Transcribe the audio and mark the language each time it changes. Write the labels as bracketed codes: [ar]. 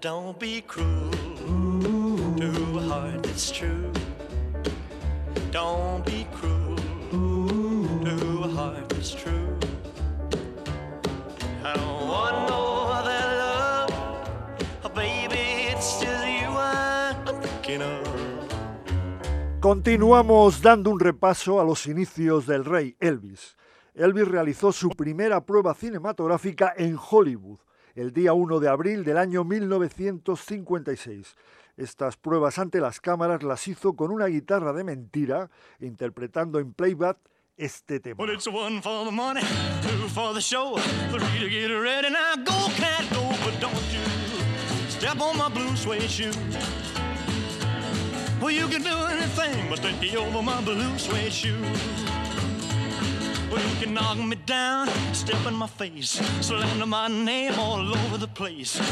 [en] Don't be cruel to who a heart is true. Don't be cruel to who a heart is true. I don't want no other love. Oh, baby, it's just you I'm thinking of. [es] Continuamos dando un repaso a los inicios del rey Elvis. Elvis realizó su primera prueba cinematográfica en Hollywood el día 1 de abril del año 1956. Estas pruebas ante las cámaras las hizo con una guitarra de mentira, interpretando en playback este tema. [en] Well, it's one for the money, two for the show, three to get ready, now go, cat, go, but don't you step on my blue suede shoe. Well, you can do anything but take me over my blue suede shoe. Well, you can knock me down, step in my face, slander my name all over the place.